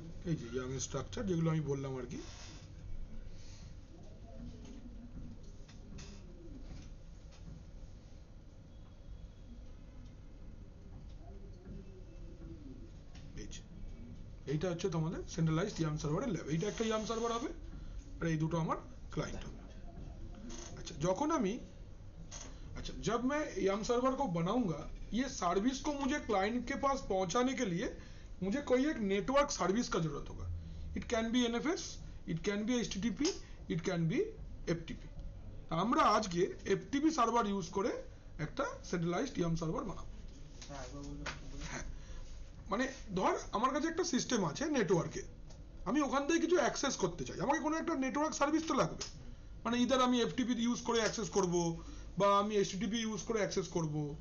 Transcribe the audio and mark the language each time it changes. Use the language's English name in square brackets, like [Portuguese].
[Bangla] এই যে young structure যেগুলো আমি বললাম আর কি, এইটা হচ্ছে তোমাদের সেন্ট্রালাইজড ইয়াম সার্ভারের ল্যাব। এইটা একটা ইয়াম সার্ভার হবে আর এই দুটো আমার क्लाइंट হবে। [Hindi] अच्छा [Bangla] जखन আমি [Hindi] अच्छा जब मैं YAML सर्वर को बनाऊंगा, ये सर्विस को मुझे क्लाइंट के पास पहुंचाने के लिए मुझे कोई एक नेटवर्क सर्विस का जरूरत होगा। [English] It can be NFS, it can be HTTP, it can be FTP। [Bangla] আমরা আজকে FTP সার্ভার ইউজ করে একটা সেন্ট্রালাইজড YAML সার্ভার বানাবো। হ্যাঁ মানে ধর আমার কাছে একটা সিস্টেম আছে নেটওয়ার্কে, আমি ওখান থেকে কিছু অ্যাক্সেস করতে চাই, আমাকে কোনো একটা নেটওয়ার্ক সার্ভিস তো লাগবে। মানে ইদার আমি FTP ইউজ করে অ্যাক্সেস করব বা আমি HTTP ইউজ করে অ্যাক্সেস করব।